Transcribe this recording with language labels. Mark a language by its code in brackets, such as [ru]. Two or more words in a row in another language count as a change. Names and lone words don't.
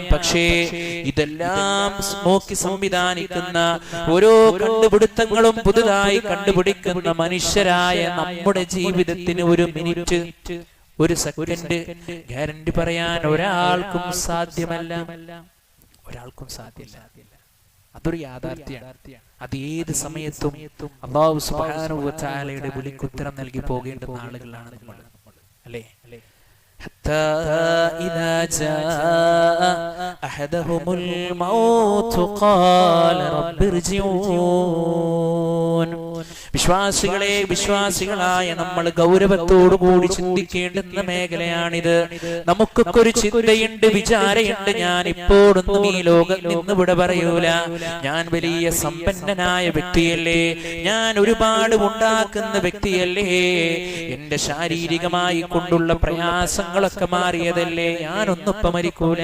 [ml] പക്ഷേ ഇതെല്ലാം നോക്കി സംവിധാനിക്കുന്ന ഓരോ കണ്ടുപിടുത്തങ്ങളും പുതുതായി കണ്ടുപിടിക്കുന്ന മനുഷ്യരായ നമ്മുടെ ജീവിതത്തിന് ഒരു മിനിറ്റ്, ഒരു സെക്കൻഡ് ഗ്യാരണ്ടി പറയാൻ ഒരാൾക്കും സാധ്യമല്ല. ഒരാൾക്കും സാധ്യമല്ല. അതൊരു യാഥാർത്ഥ്യമാണ്. അത് ഏത് സമയത്തും [ar] الله سبحانه وتعالى [ml] വിളിക്കുത്തരം നൽകി പോകേണ്ടുന്ന ആളുകളാണ് നമ്മൾ അല്ലേ? [ar] حتى إذا جاء أحدهم الموت قال رب ارجعون. [ml] വിശ്വാസികളെ, വിശ്വാസികളായ നമ്മൾ ഗൗരവത്തോടു കൂടി ചിന്തിക്കേണ്ടുന്ന മേഖലയാണിത്. നമുക്കൊക്കെ ഒരു ചിന്തയുണ്ട്, വിചാരമുണ്ട്. ഞാൻ ഇപ്പോഴൊന്നും ഈ ലോകം നിന്ന് വിട പറയൂല. ഞാൻ വലിയ സമ്പന്നനായ വ്യക്തിയല്ലേ, ഞാൻ ഒരുപാട് ഉണ്ടാക്കുന്ന വ്യക്തിയല്ലേ, എന്റെ ശാരീരികമായി കൊണ്ടുള്ള പ്രയാസങ്ങളൊക്കെ മാറിയതല്ലേ, ഞാനൊന്നും ഇപ്പൊ മരിക്കൂല.